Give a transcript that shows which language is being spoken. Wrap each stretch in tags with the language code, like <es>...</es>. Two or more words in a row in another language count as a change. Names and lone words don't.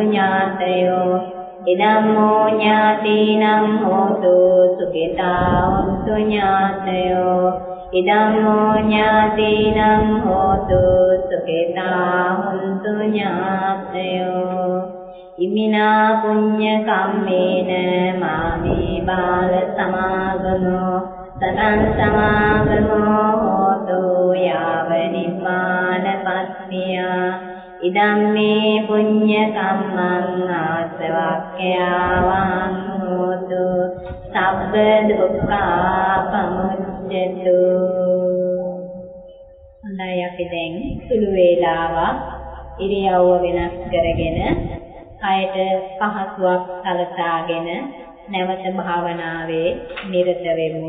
<pi>ඥාතයෝ ඉදම්මෝ ඥාතේනං හෝතු සුඛිතා හොන්තු ඥාතයෝ ඉදම්මෝ ඥාතේනං හෝතු සුඛිතා හොන්තු ඥාතයෝ ඉමිනා පුඤ්ඤ කම්මේන මාමේ බාල සමාගමෝ සතං සමාගමෝ හෝතු යාව නිපානපත්තිය ඉදම්මේ පුඤ්ඤ කම්මං ආසවක්ඛ්‍යාවං හෝතු සබ්බ දුක්ඛා පමුච්ඡතු.</pi> <si>හොඳයි අපි දැන් සුළු වේලාවක් ඉරියව්ව වෙනස් කරගෙන කයට පහසුවක් සලසාගෙන නැවත භාවනාවේ නිරත වෙමු.</si>